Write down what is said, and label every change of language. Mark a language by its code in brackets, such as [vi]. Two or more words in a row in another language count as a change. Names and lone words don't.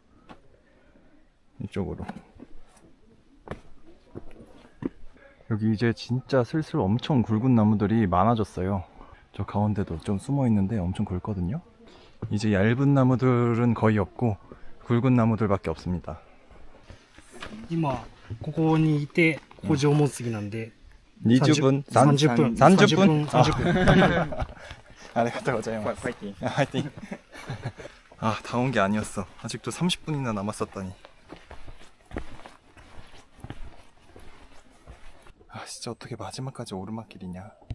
[ko] 이쪽으로. 여기 이제 진짜 슬슬 엄청 굵은 나무들이 많아졌어요. 저 가운데도 좀 숨어 있는데 엄청 굵거든요. 이제 얇은 나무들은 거의 없고 굵은 나무들밖에 없습니다. [ja] 今ここにいてここ縄文杉なんで [ko] 20분? 30분 30분? 30분 [ja] ありがとうございます. [ko] 파이팅. 파이팅. 아, 다 온 게 아니었어. 아직도 30분이나 남았었다니. 아, 진짜 어떻게 마지막까지 오르막길이냐.